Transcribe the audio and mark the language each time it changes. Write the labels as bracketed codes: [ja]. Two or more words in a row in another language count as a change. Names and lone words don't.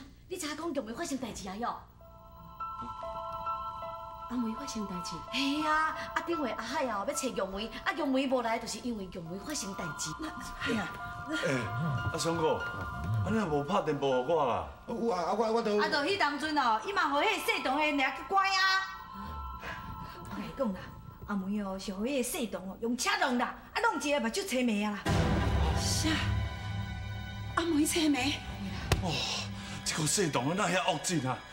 [nan] 你知影讲玉梅发生代志啊？哟。阿梅发生代志？系啊，顶回阿海啊要找玉梅，玉梅无来，就是因为玉梅发生代志。哎呀，相公，你若无拍电报给我啦？有啊，我都。就迄当阵哦，伊嘛互迄细童的掠去关啊。我甲你讲啦，阿梅哦是互迄个细童哦用车弄啦，弄一个目睭青眉啊啦。啥？阿梅青眉？哦，这个细童哪遐恶劲啊！